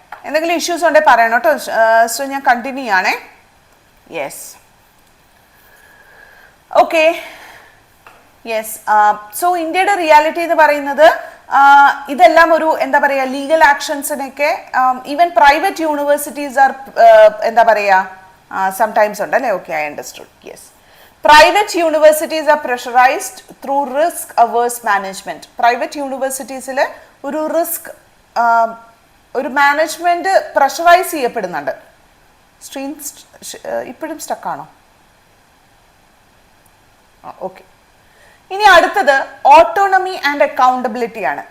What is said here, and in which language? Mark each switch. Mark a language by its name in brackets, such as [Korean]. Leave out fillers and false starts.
[Malayalam] എന്തെങ്കിലും ഇഷ്യൂസ് ഉണ്ടെങ്കിൽ പറയണം കേട്ടോ. സോ ഞാൻ കണ്ടിന്യൂ ചെയ്യണേ. Yes, okay, yes. സോ ഇന്ത്യയുടെ റിയാലിറ്റി എന്ന് പറയുന്നത് ഇതെല്ലാം ഒരു എന്താ പറയുക legal ആക്ഷൻസിനൊക്കെ [English] even private universities are [Malayalam] എന്താ പറയുക സംടൈംസ് ഉണ്ട് അല്ലേ? [English] Okay, I understood. Yes, private universities are pressurized through risk averse management. [Malayalam] private universities ൽ ഒരു റിസ്ക് ഒരു മാനേജ്മെന്റ് പ്രഷറൈസ് ചെയ്യപ്പെടുന്നുണ്ട്. സ്ട്രീം ഇപ്പോഴും സ്റ്റക്കാണോ? ഓക്കെ, ഇനി അടുത്തത് ഓട്ടോണമി ആൻഡ് അക്കൗണ്ടബിലിറ്റി ആണ്.